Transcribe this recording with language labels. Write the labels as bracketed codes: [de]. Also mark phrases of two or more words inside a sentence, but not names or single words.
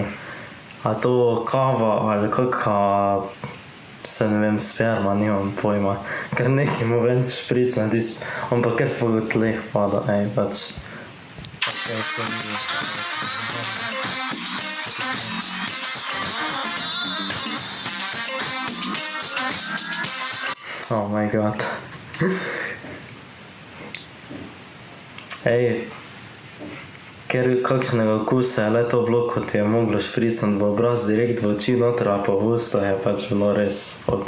[sl] A to kava ali kakva, se ne vem, sperma, nimam pojma. Kar neki mu ven špricno, on pa kar po tleh pada, pač. [en] Oh my god. [sl] Ker kakšnega okusa je le to bilo, kot je moglo špricniti v obraz direkt v oči noter, pa v usta, je pač bilo res ok.